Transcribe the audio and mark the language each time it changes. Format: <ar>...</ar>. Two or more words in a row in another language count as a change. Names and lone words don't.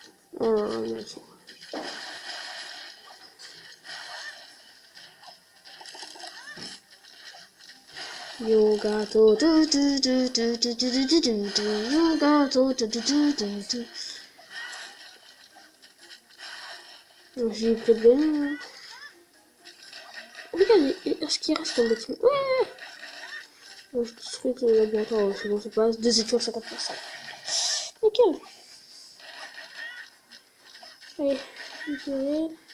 <fr>Oh là là, mais c'est- Yoga to do do do do do do do do do do yoga to do do do do do. J'ai plus de gagner. Regarde, est-ce qu'il reste un bâtiment? Ouais. Bon, je détruis le laboratoire, c'est bon, ça passe. 2 étoiles 50%. Nickel. Allez, nickel.</fr>